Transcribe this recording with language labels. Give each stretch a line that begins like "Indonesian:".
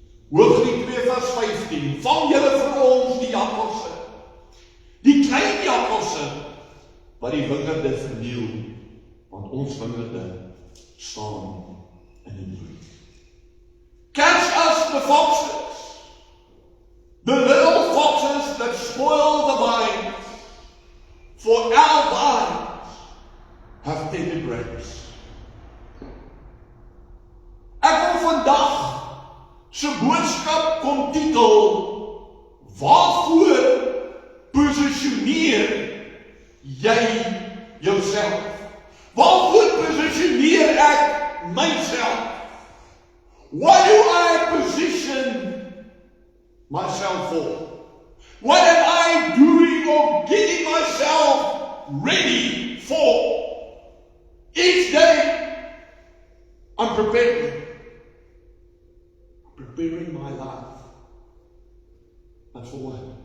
Afrikaans: Hooglied 2 vers 15. Vang julle vir ons die jakkalse, die klein jakkalse, wat die wingerde verniel, want ons wingerde staan in die bloed.
English: Catch us the foxes, the little foxes that spoil the vines, for our vines have tender grapes.
Afrikaans: Ek wil vandag se boodskap kom titel, waarvoor posisioneer jy jouself? Waarvoor posisioneer ek myself?
English: What do I position myself for? What am I doing or getting myself ready for? Each day I'm preparing my life. But for what?